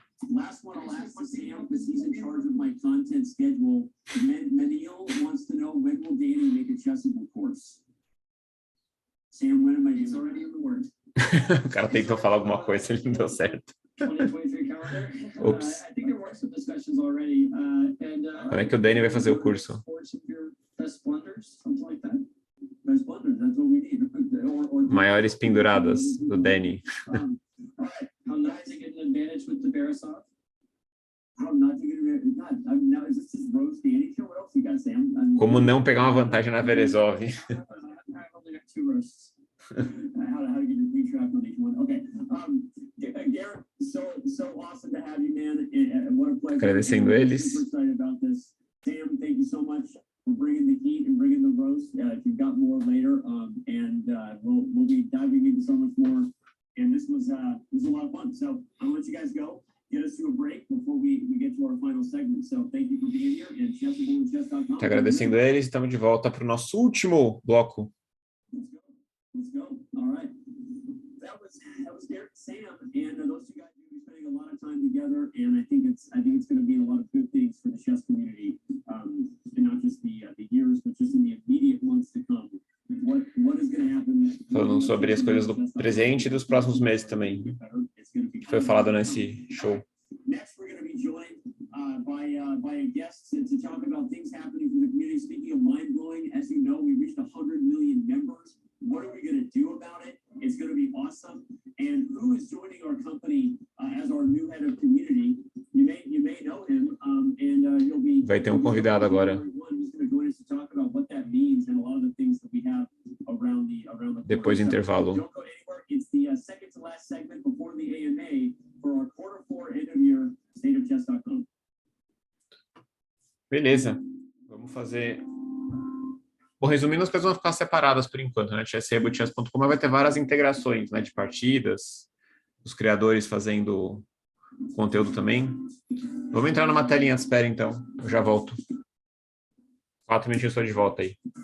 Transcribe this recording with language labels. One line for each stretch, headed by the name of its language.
English: Last one, I'll ask Sam because he's in charge of my content schedule. Menil wants to know, when will Danny make a Chessable course? Sam, when am I? It's already in the works.
Portuguese: O cara tentou falar alguma coisa, ele não deu certo.
English: 2023 calendar. Oops. I think there were some discussions already.
Portuguese: Quando é que o Danny vai fazer o curso?
English: Best blunders, something like that. Best blunders, that's what we need.
Portuguese: Maiores penduradas do Danny.
English: All right. How not to get an advantage with the Beresov? How not to get an advantage? Now, is this just roast Danny show? What else you got, Sam?
Portuguese: Como não pegar uma vantagem na Veresov?
English: I've only got 2 roasts. How to get your free track on each one? Okay. Garrett, so awesome to have you, man. What a pleasure.
Portuguese: Agradecendo eles.
English: Super excited about this. Sam, thank you so much for bringing the heat and bringing the roast. If you've got more later, and we'll be diving into so much more. And this was a lot of fun. So I'll let you guys go. Get us to a break before we get to our final segment. So thank you for being here. And Chessable and Chess.com.
Portuguese: Agradecendo eles, estamos de volta para o nosso último bloco.
English: Let's go. All right. That was Derek Sam, and those two guys are going to be spending a lot of time together, and I think it's going to be a lot of good things for the chess community, and not just the years, but just in the immediate months to come. What is going to happen?
Portuguese: Falando sobre as coisas do presente e dos próximos meses também, que foi falado nesse show.
English: Next, we're going to be joined by a guest to talk about things happening from the community. Speaking of mind-blowing, as you know, we reached 100 million members. What are we going to do about it? It's going to be awesome. And who is joining our company as our new head of community? You may know him, and you'll be.
Portuguese: Vai ter convidado agora.
English: Who's going to join us to talk about what that means and a lot of the things that we have around the.
Portuguese: Depois do intervalo.
English: Don't go anywhere. It's the second to last segment before the AMA for our quarter 4 end of year state of Chess.com.
Portuguese: Beleza. Vamos fazer. Bom, resumindo, as coisas vão ficar separadas por enquanto, né? Chess.com e Chess.com vai ter várias integrações, né, de partidas, os criadores fazendo conteúdo também. Vamos entrar numa telinha de espera, então. Eu já volto. 4 minutinhos, estou de volta aí.